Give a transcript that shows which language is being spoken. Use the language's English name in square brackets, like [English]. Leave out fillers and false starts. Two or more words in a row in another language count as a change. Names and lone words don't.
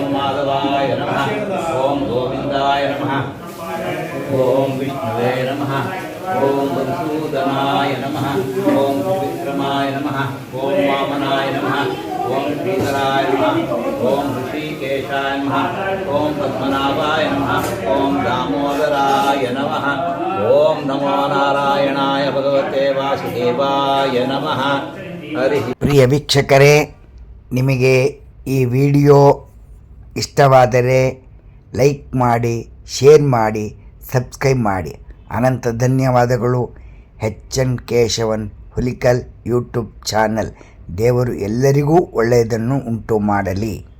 [Sanskrit] माधवाय नमः ॐ गोविन्दाय नमः ॐ विष्णुवे नमः ॐ मधुसूदनाय नमः ॐ विक्रमाय नमः ॐ वामनाय नमः ॐ श्रीधराय नमः ॐ ऋषिकेशाय नमः ॐ पद्मनाभाय नमः ॐ दामोदराय नमः ॐ नमो नारायणाय भगवते वासुदेवाय नमः हरिः। [Kannada] ಪ್ರಿಯ ವೀಕ್ಷಕರೇ, ನಿಮಗೆ ಈ ವಿಡಿಯೋ ಇಷ್ಟವಾದರೆ ಲೈಕ್ ಮಾಡಿ, ಶೇರ್ ಮಾಡಿ, ಸಬ್ಸ್ಕ್ರೈಬ್ ಮಾಡಿ. ಅನಂತ ಧನ್ಯವಾದಗಳು. HN ಕೇಶವನ್ ಹುಲಿಕಲ್ ಯೂಟ್ಯೂಬ್ ಚಾನಲ್. ದೇವರು ಎಲ್ಲರಿಗೂ ಒಳ್ಳೆಯದನ್ನು ಉಂಟು ಮಾಡಲಿ.